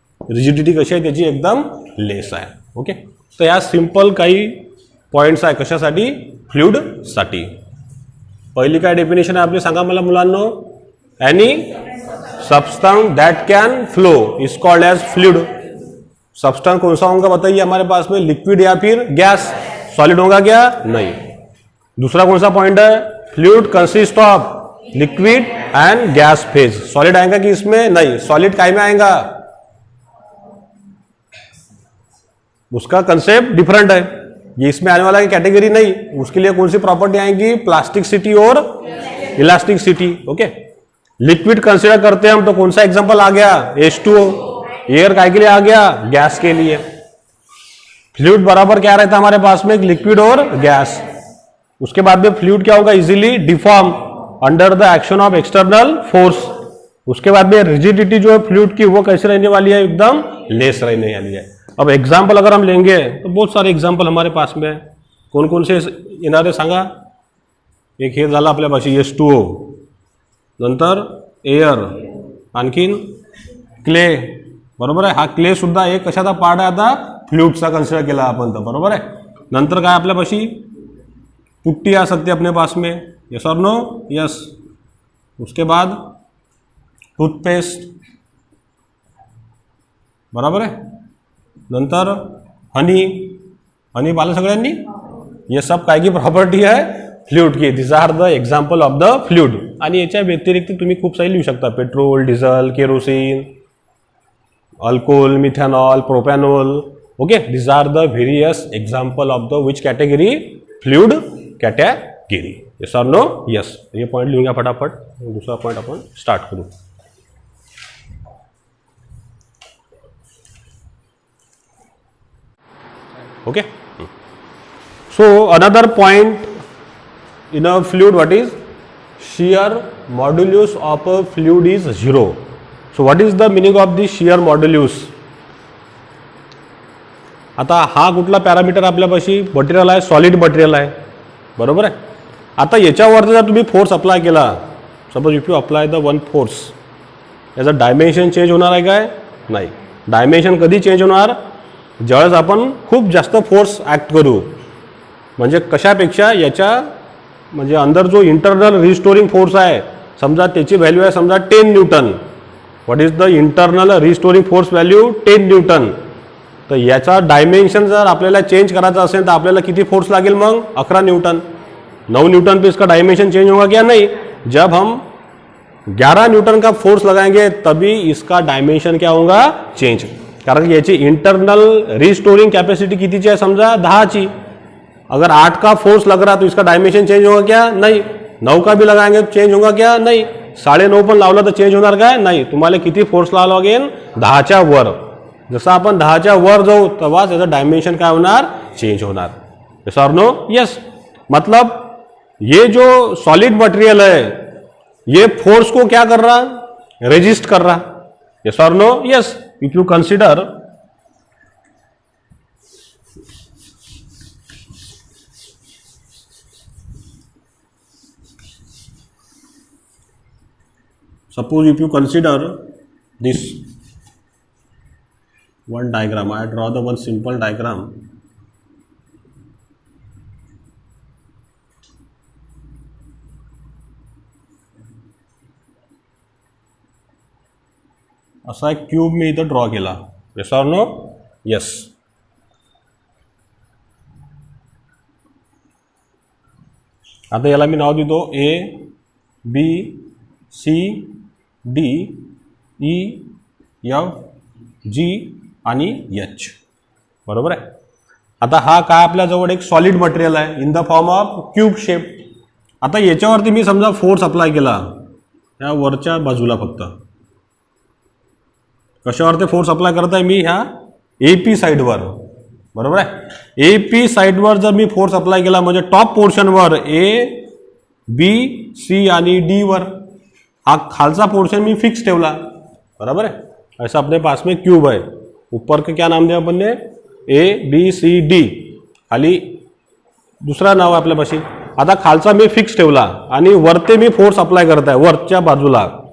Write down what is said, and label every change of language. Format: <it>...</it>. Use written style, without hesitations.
<mr>Rigidity कशी आहे त्याची एकदम लेस आहे. ओके, तर या सिंपल काही पॉइंट्स आहे कशासाठी, फ्लुइडसाठी. पहिली काय डेफिनेशन आहे आपली सांगा मला मुलांनो.</mr> <en>Any substance that can flow is called as fluid.</en> <hi>Substance कौन सा होगा बताइए हमारे पास में, लिक्विड या फिर गैस. सॉलिड होगा क्या, नहीं. दूसरा कौन सा पॉइंट है,</hi> <en>Fluid consist of liquid and gas phase.</en> <hi>Solid आएगा कि इसमें, नहीं. सॉलिड काय में आएगा, उसका कंसेप्ट डिफरेंट है. ये इसमें आने वाला की कैटेगरी नहीं. उसके लिए कौन सी प्रॉपर्टी आएंगी, प्लास्टिसिटी और इलास्टिसिटी. ओके, लिक्विड कंसिडर करते हैं हम तो कौन सा एग्जांपल आ गया, H2O. एयर काय के लिए आ गया, गैस के लिए. फ्लूइड बराबर क्या रहता है हमारे पास में, लिक्विड और गैस. उसके बाद में फ्लूइड क्या होगा,</hi> <en>Easily deform under the action of external force.</en> <hi>उसके बाद में रिजिडिटी जो है फ्लूइड की वो कैसे रहने वाली है, एकदम लेस रहने वाली है. अब एग्जाम्पल अगर हम लेंगे तो बहुत सारे एग्जाम्पल हमारे पास में है.</hi> <mr>कोण कोण से येणारे सांगा. एक हे झालं आपल्यापाशी H2O, नंतर एअर, आणखीन क्ले. बरोबर आहे. हा क्ले सुद्धा एक कशाचा पार्ट आहे, आता फ्लूइडचा कन्सिडर केला आपण तर. बरोबर आहे. नंतर काय आपल्यापाशी पुट्टी</mr> <hi>आ सकती है अपने पास में,</hi> <mr>यस और नो, यस.</mr> <hi>उसके बाद टूथपेस्ट, बराबर आहे.</hi> <mr>नंतर हनी पाहिलं सगळ्यांनी. हे सब काय की प्रॉपर्टी आहे फ्लूइड की.</mr> <en>This are the example of the fluid.</en> <mr>आणि याच्या व्यतिरिक्त तुम्ही खूप सारी लिहू शकता, petrol, diesel, kerosene, alcohol, methanol, propanol.</mr> <en>Okay, this are the various example of the which category, fluid category.</en> <hi>Yes और नो, यस. ये पॉइंट लिहूंगा फटाफट. दूसरा पॉइंट अपन स्टार्ट करूँ.</hi> <en>Okay, so another point in a fluid, what is shear modulus of a fluid is 0. So what is the meaning of the shear modulus.</en> <mr>आता हा कुठला parameter आपल्यापाशी, material आहे, solid material आहे. बरोबर आहे. आता याच्यावरती जर तुम्ही फोर्स अप्लाय केला,</mr> <en>suppose if you apply the one force,</en> <mr>याचा डायमेन्शन चेंज होणार आहे काय, नाही. डायमेन्शन कधी चेंज होणार, ज्यावेळेस आपण खूप जास्त फोर्स ॲक्ट करू. म्हणजे कशापेक्षा, याच्या म्हणजे अंदर जो इंटरनल रिस्टोरिंग फोर्स आहे, समजा त्याची व्हॅल्यू आहे समजा 10 Newton.</mr> <en>What is the internal restoring force value, 10 newton.</en> <mr>तर याचा डायमेन्शन जर आपल्याला चेंज करायचा असेल तर आपल्याला किती फोर्स लागेल मग, 11 न्यूटन.</mr> <hi>9 न्यूटन पे इसका डायमेंशन चेंज होगा क्या, नहीं. जब हम 11 न्यूटन का फोर्स लगाएंगे तभी इसका डायमेंशन क्या होगा, चेंज.</hi> <mr>कारण याची इंटरनल रिस्टोरिंग कैपेसिटी कितीची आहे, समजा 10 ची.</mr> <hi>अगर 8 का फोर्स लग रहा तो इसका डायमेंशन चेंज होगा क्या, नहीं. 9 का भी लगाएंगे तो चेंज होगा क्या, नहीं.</hi> <mr>9.5 पण लावलं तर चेंज होणार काय, नाही. तुम्हाला किती फोर्स लावावा लागेल, 10च्या वर. जसं आपण 10च्या वर जाऊ तेव्हाच याचं डायमेंशन काय होणार, चेंज होणार.</mr> <hi>यस और नो, यस. मतलब ये जो सॉलिड मटेरियल है ये फोर्स को क्या कर रहा, रेजिस्ट कर रहा. यस और no, yes. If you consider suppose if you consider this one diagram, I draw the one simple diagram.</hi> <mr>असा एक क्यूब मी इथं ड्रॉ केला.</mr> <hi>यस और नो, यस.</hi> <mr>आता याला मी नाव देतो A, B, C, D, E, F, G आणि H. बरोबर आहे. आता हा काय आपल्याजवळ एक सॉलिड मटेरियल आहे</mr> <en>In the form of cube shape.</en> <mr>आता याच्यावरती मी समजा फोर्स अप्लाय केला या वरच्या बाजूला फक्त, कशावर फोर्स अप्लाय करत आहे मी? ह्या AP साईडवर, बरोबर आहे. AP साईडवर जर मी फोर्स अप्लाय केला म्हणजे टॉप पोर्शनवर A, B, C आणि D वर, हा खालचा पोर्शन मी फिक्स ठेवला,</mr> <hi>बराबर है. ऐसा अपने पास में क्यूब है, ऊपर के क्या नाम दिया अपन ने? ABCD,</hi> <mr>खाली दुसरा नाव आपल्यापाशी. आता खालचा मी फिक्स ठेवला आणि वरते मी फोर्स अप्लाई</mr> <hi>करता है</hi> <mr>वरच्या बाजूला.</mr>